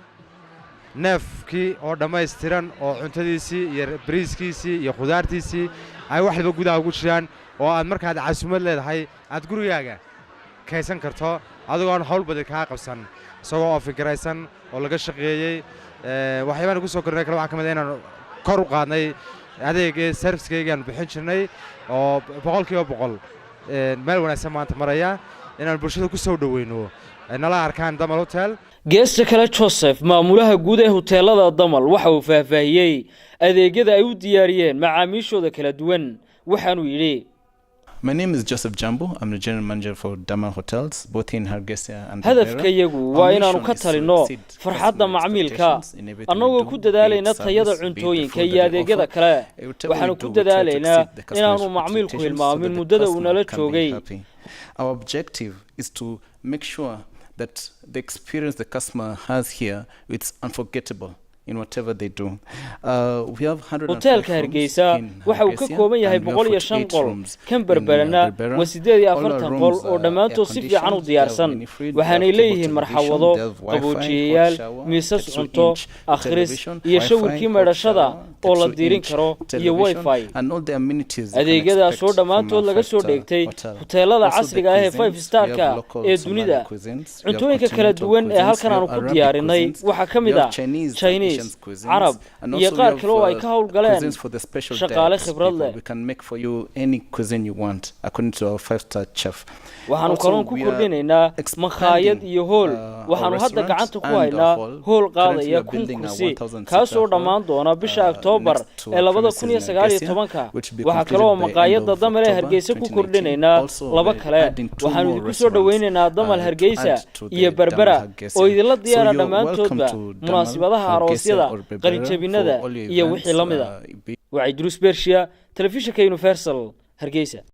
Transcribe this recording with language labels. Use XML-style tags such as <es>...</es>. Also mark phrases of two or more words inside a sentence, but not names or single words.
<so>neefkii oo dhameystiran oo cuntadiisii iyo bariiskiisii iyo khudaartiisii ay wax walba gudaha ugu jiraan oo aad markaad casuumad leedahay aad gurigaaga kaysan karto adigoo aan hawl badan ka qabsan isagoo fikiraysan oo laga shaqeeyay waxyaabaan ku soo kornay kala waxa kamid ah inaan kor u qaadnay adeegga service-kaygaan bixin jirnay oo 100% meel wanaagsan maanta maraya inaan bulshada ku soo dhaweyno nala arkaan Damal Hotel geesta kale Joseph maamulaha guud ee hoteelada Damal waxa uu faahfaahiyay adeegyada ay u diyaariyeen macaamiishooda kala duwan waxaanu yiri</so> <en>My name is Joseph Jambo. I'm the general manager for Damal Hotels, both in Hargeisa and Berbera.</en> <so>hadafkayagu waa inaanu ka talino farxadda macmiilka annagoo ku dadaalayna tayada cuntooyinka iyo adeegyada kale waxaanu ku dadaalaynaa inaanu macmiilku hilmaamin muddada uu nala joogay</so> <en>Our objective is to make sure that the experience the customer has here is unforgettable in whatever they do. We have 100</en> <so>hotelka Hargeysa waxa uu ka kooban yahay 105 qol kan Berberana waa 48 qol oo dhamaantood si fiican u diyaarsan waxaanay leeyihiin marxawado qaboojiyayaal miisas cunto akhris iyo shawirkii meedhashada oo la diirin karo iyo wifi adeegyadaas oo dhamaantood laga soo dheegtay hoteelada casriga ah ee 5 star-ka ee dunida cuntooyinka kala duwan ee halkan aanu ku diyaarinay waxa kamid ah Chinese Arab iyo qaar kale oo ay ka hawl galeen shaqaale khibrad leh</so> <en>we can make for you any cuisine you want according to our 5-star chef</en> <so>waxaanu kaloon ku kordhinaynaa makhaayad iyo hool waxaanu hadda gacanta ku haynaa hool qaadaya kursi kaas oo dhammaan doona bisha October ee 2019 waxa kale oo maqaayadda Damal ee Hargeysa ku kordhinaynaa laba kale waxaanu idinku soo dhaweynaynaa Damal Hargeysa iyo Berbera oo idinla diyaara dhamaantoodba munaasabadaha aroosyada qalinjabinada iyo wixii la mid ah waa Idris Bershia telefishinka Universal Hargeysa</so>